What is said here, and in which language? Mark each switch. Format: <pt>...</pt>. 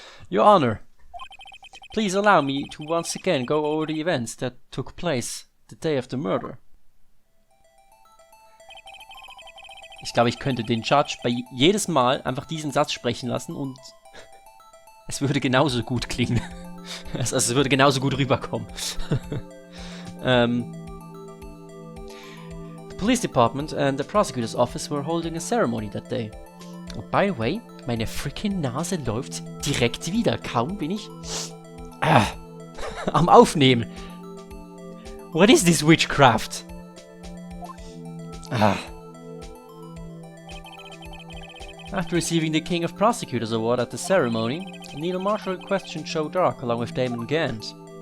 <en>Your Honor, please allow me to once again go over the events that took place the day of the murder.</en> <de>Ich glaube, ich könnte den Judge bei jedes Mal einfach diesen Satz sprechen lassen und es würde genauso gut klingen. Also es würde genauso gut rüberkommen.</de> <en>The police department and the prosecutor's office were holding a ceremony that day. Oh, by the way,</en> <de>meine freaking Nase läuft direkt wieder. Kaum bin ich am Aufnehmen.</de> <en>What is this witchcraft? After receiving the King of Prosecutors Award at the ceremony, Neil Marshall questioned Joe Dark along with Damon Gant.</en>